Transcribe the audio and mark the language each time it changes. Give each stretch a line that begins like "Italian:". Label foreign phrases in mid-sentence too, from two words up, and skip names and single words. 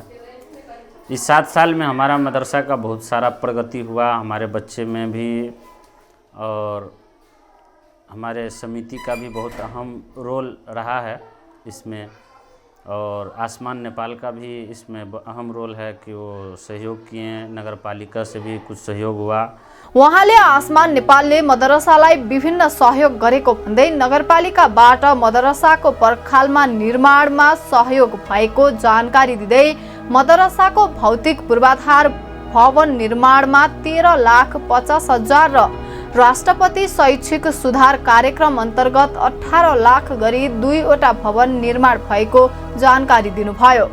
Hindi: इस 7 साल में हमारा मदरसा का बहुत सारा प्रगति हुआ, हमारे बच्चे में भी, और हमारे समिति का भी बहुत अहम रोल रहा है इसमें, और आसमान नेपाल का भी इसमें अहम रोल है कि वो सहयोग किए। नगर पालिका से भी कुछ सहयोग हुआ।
Nepali: उहाँले आसमान नेपालले मदरसालाई विभिन्न सहयोग गरेको भन्दै नगरपालिकाबाट मदरसाको पर्खालमा निर्माणमा सहयोग भएको जानकारी दिँदै मदरसाको भौतिक पूर्वाधार भवन निर्माणमा 13,50,000 र राष्ट्रपति शैक्षिक सुधार कार्यक्रम अन्तर्गत 18 लाख गरी 2 वटा भवन निर्माण भएको जानकारी दिनुभयो।